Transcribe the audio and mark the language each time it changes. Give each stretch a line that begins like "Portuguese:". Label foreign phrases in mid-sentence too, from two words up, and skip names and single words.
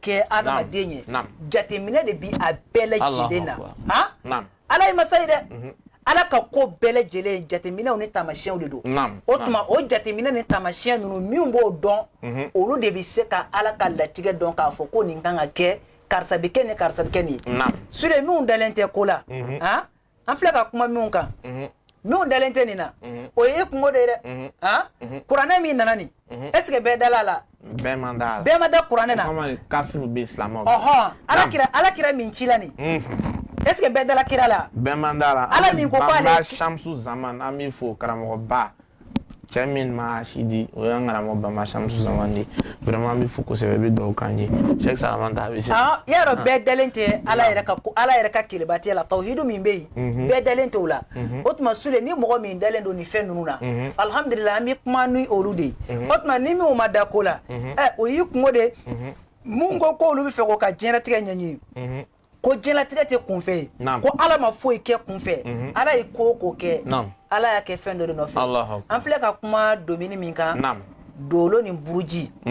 Bambara: kɛ adamaden ye jateminɛ de bi a bɛɛ lajɛlen na ala ye masa ye dɛ ala ka ko bɛɛ lajɛlen jateminɛw ni taamasiyɛnw de don o tuma o jateminɛ ni taamasiyɛn ninnu min b'o dɔn olu de bi se ka ala ka latigɛ dɔn k'a fɔ ko nin kan ka kɛ karisa bi kɛ nin karisa bi kɛ nin sule minnu dalen tɛ ko la an filɛ ka kuma minnu kan minnu dalen tɛ nin na o ye kungo de ye dɛ kuranɛ min nana nin
French: est ce que
Bambara: bɛɛ dala la bɛɛ ma da kuranɛ na kafiru bɛ silamɛw ala kira min ci la nin
French: est ce que
Bambara: bɛɛ dala kira la bɛɛ ma da la ala min ko k'ale Shamsu Zaman an b'i fo karamɔgɔba cɛ min ma sidi o y'an karamɔgɔ Bama Shamsu Zaman de vraiment an b'i fo kosɛbɛ i bɛ dugawu k'an ye Sheikh Salamata a bɛ se yarɔ bɛɛ dalen tɛ ala yɛrɛ ka kelebatiya la tawhidu min bɛ yen bɛɛ dalen tɛ o la o tuma sule ni mɔgɔ min dalen don nin fɛn ninnu na alhamdulillah an bɛ kuma ni olu de ye o tuma ni minnu ma da ko la o y'i kungo de mun ko k'olu bɛ fɛ k'o ka diɲɛlatigɛ ɲɛɲini ko diɲɛlatigɛ tɛ kunfɛ ye ko ala ma foyi kɛ kunfɛ ala ye ko o ko kɛ ala y'a kɛ fɛn dɔ de nɔfɛ an filɛ ka kuma domini min kan dolo ni buruji